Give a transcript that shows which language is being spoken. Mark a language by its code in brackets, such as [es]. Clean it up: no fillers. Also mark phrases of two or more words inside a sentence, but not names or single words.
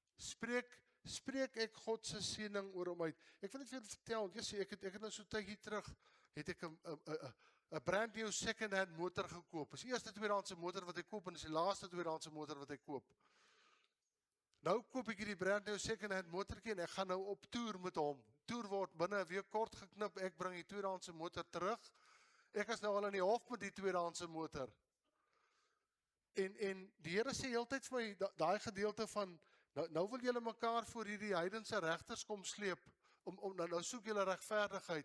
[af] spreek ek God se seëning oor hom uit. Ek wil net vir julle vertel, want jy sê, ek het nou so tydjie terug, het ek 'n [en] brand new second hand [af] motor gekoop. Dis die eerste tweedehandse motor wat ek koop, en dis die laaste tweedehandse motor wat ek koop. Nou koop ek hierdie [en] brand new second hand [af] motortjie, en ek gaan nou op toer met hom. Toer word binne 'n week kort geknip, ek bring die tweedehandse motor terug. Ek is nou al in die hof met die tweedehandse motor. En die Here sê heeltyd vir my, daai gedeelte van, nou wil julle mekaar voor hierdie heidense regters kom sleep, nou soek julle regverdigheid.